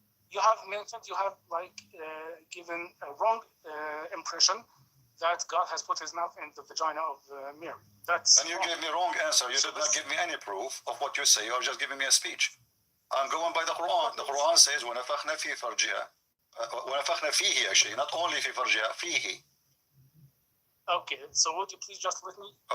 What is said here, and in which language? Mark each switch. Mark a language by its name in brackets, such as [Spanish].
[English] You have mentioned, you have given a wrong impression that God has put His mouth in the vagina of Mary. And you gave me wrong answer. You did not give me any proof of what you say. You are just giving me a speech. I'm going by the Quran. The Quran says, [Arabic] وَنَفَخْنَا فِي فَرْجِهَا. وَنَفَخْنَا فِيهِ [English] actually, not only [Arabic] فِي فَرْجِهَا, فِيهِ. [English] Okay, so would you please just let me